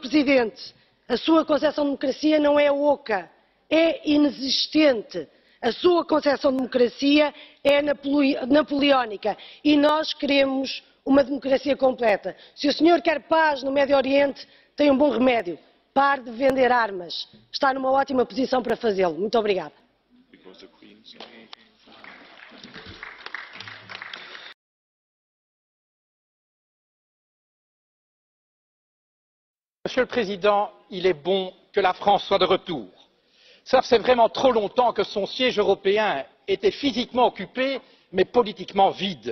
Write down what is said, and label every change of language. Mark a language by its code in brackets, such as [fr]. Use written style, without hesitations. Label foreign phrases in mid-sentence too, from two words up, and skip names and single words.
[pt] Presidente, a sua concepção de democracia não é oca, é inexistente. A sua concepção de democracia é napoleónica e nós queremos uma democracia completa. Se o senhor quer paz no Médio Oriente, tem um bom remédio. Pare de vender armas. Está numa ótima posição para fazê-lo. Muito obrigada. [fr] Monsieur le Président, il est bon que la France soit de retour. Ça fait vraiment trop longtemps que son siège européen était physiquement occupé, mais politiquement vide.